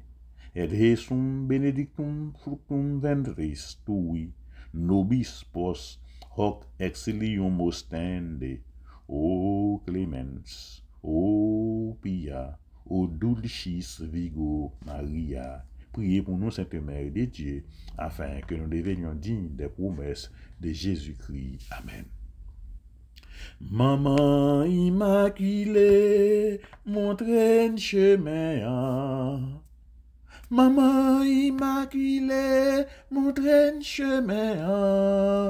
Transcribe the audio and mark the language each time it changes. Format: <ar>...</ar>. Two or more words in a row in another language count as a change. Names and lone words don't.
<la>Et Jesum benedictum fructum ventris tui, nobis pos hoc exilium ostende. O clemens, o pia, o dulcis Virgo Maria.</la> <fr>Priez pour nous, Sainte Mère de Dieu, afin que nous devenions dignes des promesses de Jésus-Christ. Amen. Maman immaculée, montre un chemin. Maman immaculée, montre un chemin.</fr>